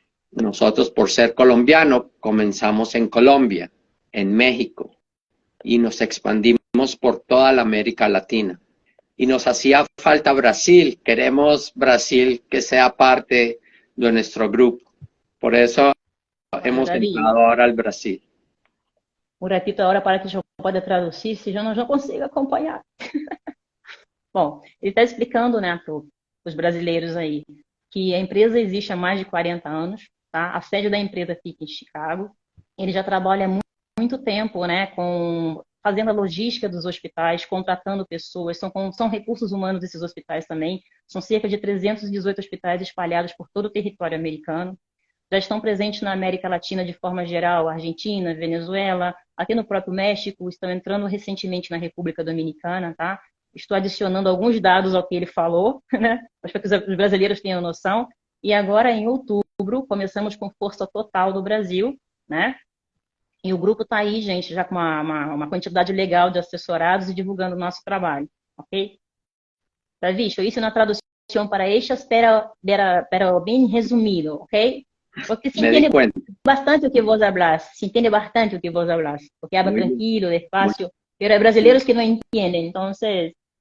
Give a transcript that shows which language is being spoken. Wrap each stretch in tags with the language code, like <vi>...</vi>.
<es>Nosotros, por ser colombianos, comenzamos en Colombia, en México, y nos expandimos por toda la América Latina. Y nos hacía falta Brasil. Queremos Brasil que sea parte de nuestro grupo. Por eso hemos entrado ahora al Brasil.</es> <pt>Um</pt> <es>ratito</es> <pt>agora para que eu possa traduzir, se eu não consigo acompanhar. Bom, ele está explicando, né, para os brasileiros aí, que a empresa existe há mais de 40 anos, tá? A sede da empresa fica em Chicago. Ele já trabalha há muito tempo, né, fazendo a logística dos hospitais, contratando pessoas, são recursos humanos desses hospitais também. São cerca de 318 hospitais espalhados por todo o território americano. Já estão presentes na América Latina de forma geral, Argentina, Venezuela, aqui no próprio México, estão entrando recentemente na República Dominicana, tá? Estou adicionando alguns dados ao que ele falou, né? Para que os brasileiros tenham noção. E agora, em outubro, começamos com força total do Brasil, né? E o grupo está aí, gente, já com uma quantidade legal de assessorados e divulgando o nosso trabalho, ok? Davi, isso na tradução para estas,</pt> <es>pero</es> <pt>bem resumido, ok?</pt> <es>Porque</es> <pt>se entende bastante o que</pt> <es>vos hablas, porque habla tranquilo, despacio, pero hay brasileiros que no entienden, entonces...</es>